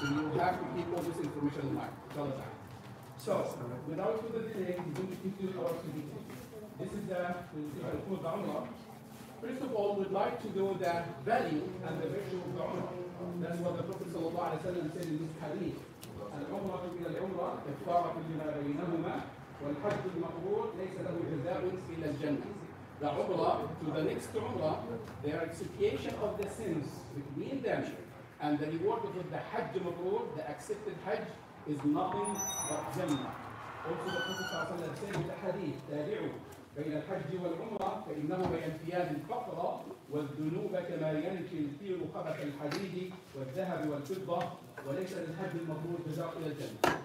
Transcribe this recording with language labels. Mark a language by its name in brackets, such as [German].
[English] So you have to keep all this information in mind, inshallah. So, without further delay, we're going to continue our presentation. This is the Umrah. First of all, we'd like to know the value and the virtue of the Umrah. That's what the Prophet ﷺ said in this hadith. [Arabic] العمرة إلى العمرة كفارة لما بينهما والحج المقبول ليس له جزاء إلا الجنة. [English] The Umrah to the next Umrah, they are expiation of the sins between them, and the reward of the Hajj Mabrur, the accepted Hajj, is nothing but Jannah. Also the Prophet ﷺ said in the hadith, [Arabic] تابعوا بين الحج والعمرة فإنهما ينفيان الفقر والذنوب كما ينفي الكير خبث الحديد والذهب والفضة وليس للحج المبرور جزاء إلى الجنة.